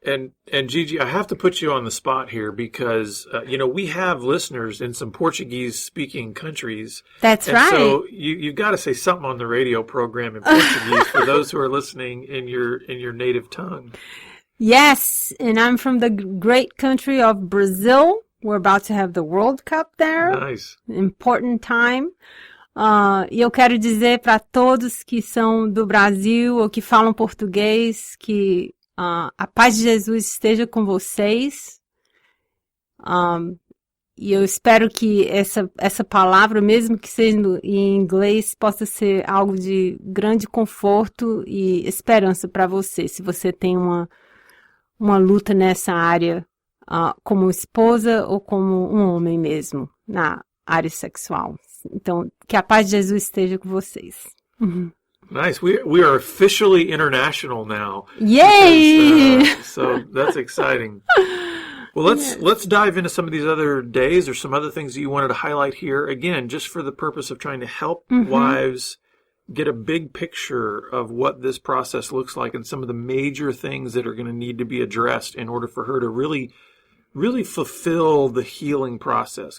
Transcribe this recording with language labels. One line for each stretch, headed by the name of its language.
English: And Gigi, I have to put you on the spot here because, we have listeners in some Portuguese-speaking countries. That's and right. So you've got to say something on the radio program in Portuguese for those who are listening in your native tongue. Yes, and I'm from the great country of Brazil. We're about to have the World Cup there. Nice. Important time.
Portuguese: E eu quero dizer para todos que são do Brasil ou que falam português que a paz de Jesus esteja com vocês. E eu espero que essa palavra, mesmo que seja em inglês, possa ser algo de grande conforto e esperança para você, se você tem uma luta nessa área, como esposa ou como um homem mesmo, na área sexual. Então, que a paz de Jesus esteja com vocês.
English: Nice. We are officially international now. Yay! Because, so that's exciting. Well, let's dive into some of these other days or some other things that you wanted to highlight here. Again, just for the purpose of trying to help wives get a big picture of what this process looks like and some of the major things that are going to need to be addressed in order for her to really, really fulfill the healing process.